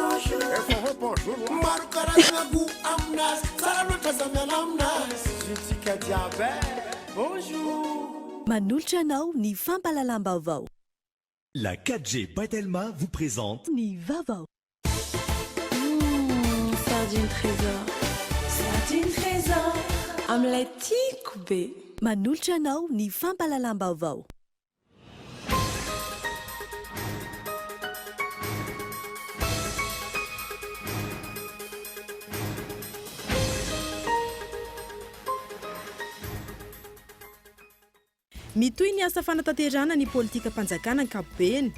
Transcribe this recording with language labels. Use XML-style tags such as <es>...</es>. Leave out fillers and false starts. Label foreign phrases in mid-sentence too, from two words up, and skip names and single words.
<mg>Maro karazana goût aminazy tsara loatra zany aminazy Jessica Diabet bonjour Manolotra anao ny fampalalam-baovao.</mg> <fr>La 4G Patelma vous présente</fr> <mg>Ny vaovao. Sardine trésor. Sardine trésor. Omelette tiako be. Manolotra anao ny fampalalam-baovao. Mitohy ny asa fanatanterana ny politika mpanjakana ankapobeny.</mg>